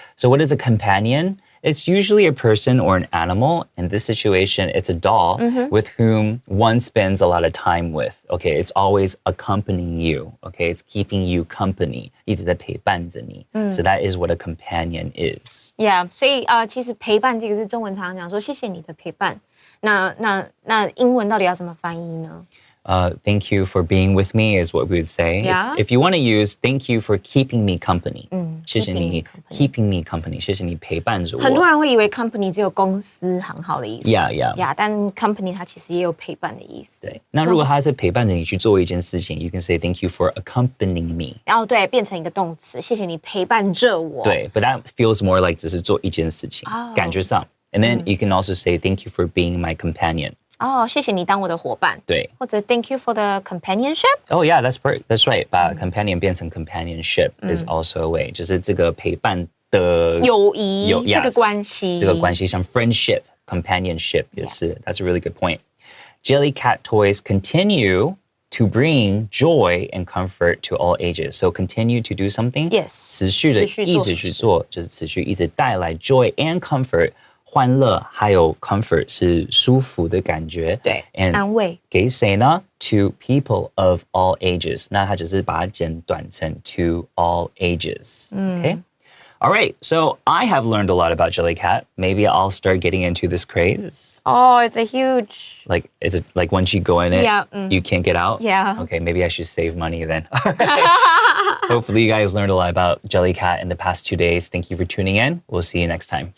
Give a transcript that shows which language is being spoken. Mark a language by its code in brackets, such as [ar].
[en] So what is a companion? It's usually a person or an animal. In this situation, it's a doll with whom one spends a lot of time with. Okay, it's always accompanying you. Okay, it's keeping you company. [zh] 一直在陪伴着你. [en] So that is what a companion is. [zh] Yeah， 所以其实陪伴这个是中文常常讲说谢谢你的陪伴。那英文到底要怎么翻译呢？ [en] Thank you for being with me is what we would say. Yeah. If you want to use thank you for keeping me company. [zh] 谢谢你 [en] keeping me company. [zh] 谢谢你陪伴着我。很多人会以为 company 只有公司行号的意思。 [en] Yeah. [zh] 但 company 它其实也有陪伴的意思。对，那如果他是陪伴着你去做一件事情 [en] you can say thank you for accompanying me. [zh] 然后对，变成一个动词，谢谢你陪伴着我。 [en] 对 but that feels more like [zh] 只是做一件事情，感觉上。 [en] And then you can also say thank you for being my companion. [zh] 谢谢你当我的伙伴。对，或者 [en] thank you for the companionship. Oh yeah, that's right. 把 companion 变成 companionship is also a way. [zh] 就是这个陪伴的友谊，这个 [en] yes, [zh] 关系，这个关系像 friendship, companionship 也是。 [en] That's a really good point. Jellycat toys continue to bring joy and comfort to all ages. So continue to do something. Yes. [zh] 持续的一直去做，就是持续一直带来 [en] joy and comfort. [zh] 欢乐还有 comfort 是舒服的感觉，对， [en] and [zh] 安慰。给谁呢？ [en] To people of all ages. [zh] 那它只是把它简短成 [en] to all ages. Okay? All right, so I have learned a lot about Jellycat. Maybe I'll start getting into this craze. Oh, it's a huge. Like, like once you go in it, Yeah, you can't get out? Yeah. Okay, maybe I should save money then. Hopefully you guys learned a lot about Jellycat in the past 2 days. Thank you for tuning in. We'll see you next time.